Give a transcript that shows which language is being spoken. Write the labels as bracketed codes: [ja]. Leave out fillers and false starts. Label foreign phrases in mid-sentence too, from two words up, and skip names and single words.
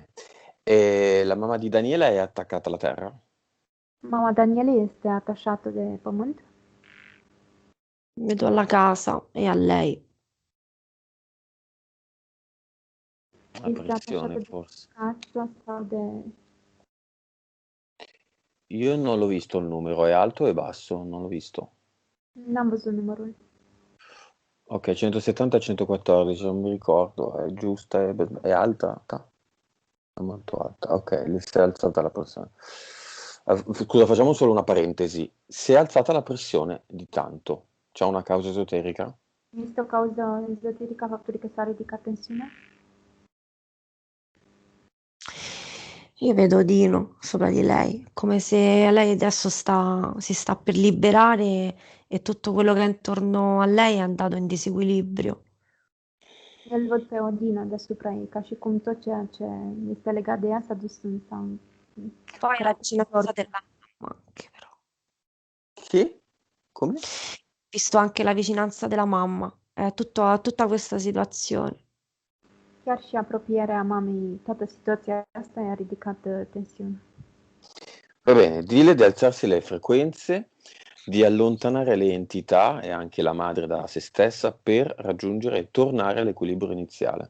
[it] E la mamma di Daniela è attaccata alla terra? [ro] Mama Daniele este atașată de pământ? [it] Vedo alla casa e a lei. La [ro] Este [it] pressione, [ro] atașată de [it] forse. [ro] casă sau de... [it] Io non l'ho visto il numero, è alto o è basso? Non l'ho visto. [ro] N-am văzut numărul. [it] Ok, 170-114, non mi ricordo, è giusta, è alta? È molto alta, ok, le si è alzata la pressione. Scusa, facciamo solo una parentesi. Si è alzata la pressione di tanto, c'è una causa esoterica? [ro] Este o cauză ezoterică a faptului că s-a ridicat tensiunea? [it] Io vedo Dino sopra di lei, come se lei adesso si sta per liberare e tutto quello che è intorno a lei è andato in disequilibrio. [ro] El văd pe Odina deasupra ei, ca și cum tot ceea ce este legat de ea s-a dus în sau... [it] Poi la vicinanza della mamma anche però. Sì? Come? Visto anche la vicinanza della mamma, tutta questa situazione. [ro] Chiar și apropierea mamei, toată situația asta i-a ridicat tensiunea. [it] Va bene, dille di alzarsi le frequenze, di allontanare le entità e anche la madre da se stessa per raggiungere e tornare all'equilibrio iniziale.